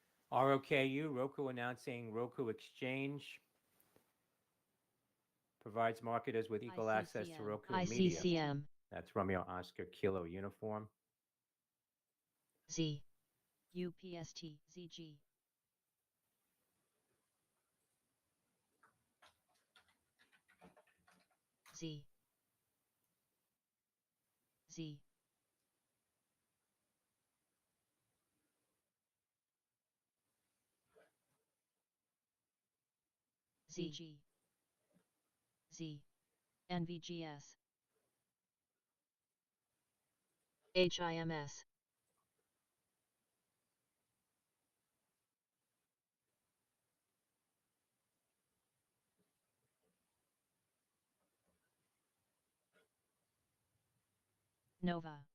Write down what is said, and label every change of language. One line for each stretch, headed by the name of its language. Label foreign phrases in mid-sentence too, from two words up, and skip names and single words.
English: ROKU, Roku announcing Roku Exchange. Provides marketers with equal access to Roku media. ICCM. That's Romeo Oscar Kilo uniform. Z. UPST. ZG. Z. Z. ZG. Z. NVGS. HIMS. Nova.